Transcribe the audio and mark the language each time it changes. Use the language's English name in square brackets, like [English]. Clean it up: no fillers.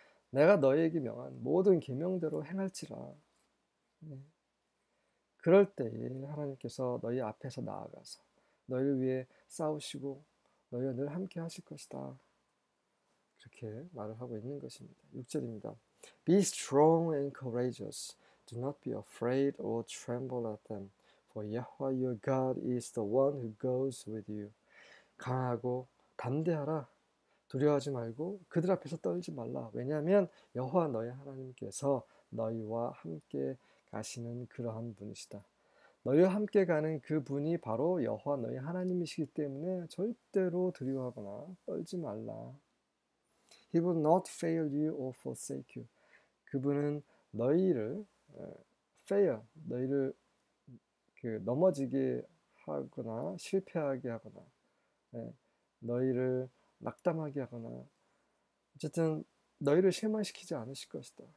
[Korean] 내가 너희에게 명한 모든 계명대로 행할지라. 네. 그럴 때에 하나님께서 너희 앞에서 나아가서 너희를 위해 싸우시고 너희와 늘 함께 하실 것이다. 그렇게 말을 하고 있는 것입니다. 6절입니다. [English] Be strong and courageous. Do not be afraid or tremble at them. For Yahweh your God is the one who goes with you. [Korean] 강하고 담대하라. 두려워하지 말고 그들 앞에서 떨지 말라. 왜냐하면 여호와 너희 하나님께서 너희와 함께 가시는 그러한 분이시다. 너희와 함께 가는 그 분이 바로 여호와 너희 하나님이시기 때문에 절대로 두려워하거나 떨지 말라. [English] He will not fail you or forsake you. [Korean] 그분은 너희를 fail, 너희를 넘어지게 하거나 실패하게 하거나 너희를 낙담하게 하거나 어쨌든 너희를 실망시키지 않으실 것이다.